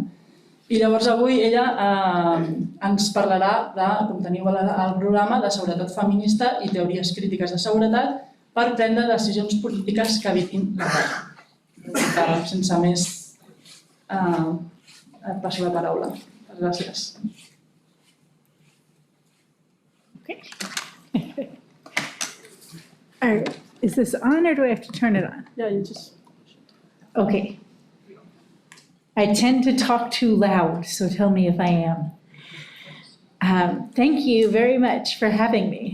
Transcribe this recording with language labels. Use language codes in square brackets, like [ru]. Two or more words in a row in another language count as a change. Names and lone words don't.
[ca] I llavors avui ella ens parlarà, com teniu al programa, de seguretat feminista i teories crítiques de seguretat per prendre decisions polítiques que evitin la guerra. Sense més, et passo la paraula. Gràcies. [en] Is this on or do I have to turn it on? Yeah, you just... Okay. I tend to talk too loud, so tell me if I am. Thank you very much for having me.